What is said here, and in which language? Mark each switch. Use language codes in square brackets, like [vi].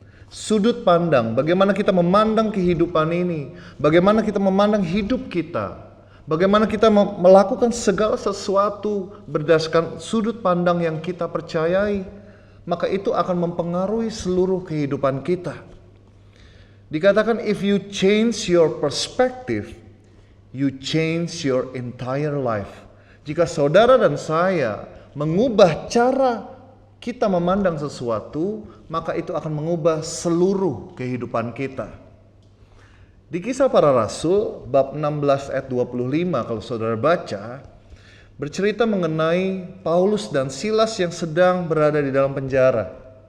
[id] Sudut pandang, bagaimana kita memandang kehidupan ini, bagaimana kita memandang hidup kita, bagaimana kita melakukan segala sesuatu berdasarkan sudut pandang yang kita percayai, maka itu akan mempengaruhi seluruh kehidupan kita. Dikatakan [en] if you change your perspective, you change your entire life. [id] Jika saudara dan saya mengubah cara kita memandang sesuatu, maka itu akan mengubah seluruh kehidupan kita. Di Kisah Para Rasul bab 16 ayat 25 kalau saudara baca, bercerita mengenai Paulus dan Silas yang sedang berada di dalam penjara.